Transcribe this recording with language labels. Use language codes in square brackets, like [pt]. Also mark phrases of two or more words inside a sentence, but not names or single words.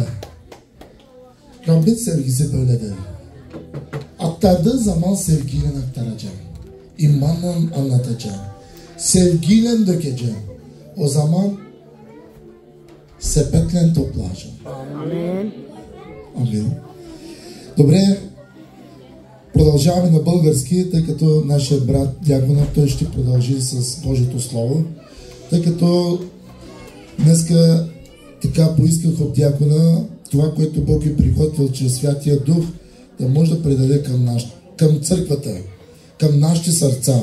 [tr] Rabbin sevgisi böyledir. Aktardığı zaman sevgiyle aktaracağım. İmanla anlatacağım. Sevgiyle dökeceğim. O zaman sepetle toplayacağım. Amin. [bg] Амин. Добре, продължаваме на български, тъй като нашия брат Дяконът той ще продължи с Божието Слово. Тъй като днеска така поисках от Дякона това, което Бог е приготвил чрез Святия Дух, да може да предаде към църквата, към нашите сърца.